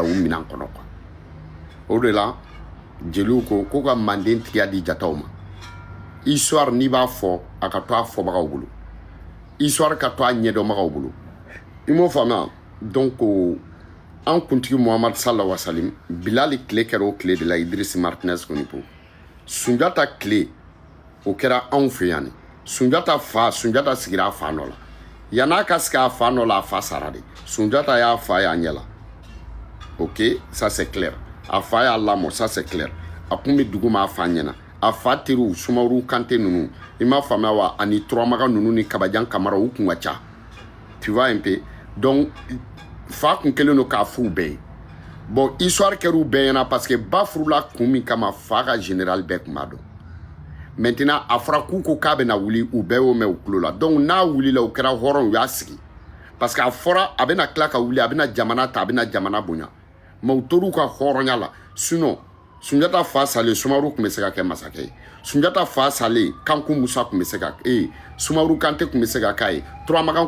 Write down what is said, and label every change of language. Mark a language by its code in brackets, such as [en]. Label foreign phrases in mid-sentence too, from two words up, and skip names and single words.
[bm] u minɛn kɔnɔ quoi o de la jeliw ko ka Manden tigiya di jataw ma histoire n'i b'a fɔ a ka to a fɔbagaw bolo histoire ka to a ɲɛdɔnbagaw bolo i m'o faamuya donc an kuntigi Muhamadu [ar] صلى الله عليه وسلم [bm] Bilali tile kɛra o tile de la Idrisi Martinez Konipo Sunjata tile o kɛra anw fɛ yan Sunjata sigira a fa nɔ la yan'a ka sigi a fa nɔ la a fa sara de Sunjata y'a fa y'a ɲɛ la [fr] ok ça c'est clair [bm] a fa y'a lamɔ [fr] ça c'est clair [bm] a kun bɛ dugu ma a fa ɲɛna a fa teriw Sumaworo Kante ninnu i m'a faamuya wa ani Turamaga ninnu ni Kabajan Kamara u kun ka ca [fr] tu vois un peu donc [bm] fa kun kelen do k'a f'u bɛɛ ye [fr] bon histoire [bm] kɛr'u bɛɛ ɲɛna [fr] parce que [bm] ba furula kun min kama fa ka général bɛɛ kun b'a dɔn maintenant a fɔra k'u ko k'a bɛna wuli u bɛɛ y'o mɛn u tulo la donc n'a wulila u kɛra hɔrɔn u y'a sigi parce que a fɔra a bɛna tila ka wuli a bɛna jamana ta a bɛna jamana bonya mais u tor'u ka hɔrɔnya la sinon Sunjata fa salen Sumaworo kun bɛ se ka kɛ masakɛ ye Sunjata fa salen Kanku Musa kun bɛ se ka Sumaworo Kante kun bɛ se ka k'a ye Turamagan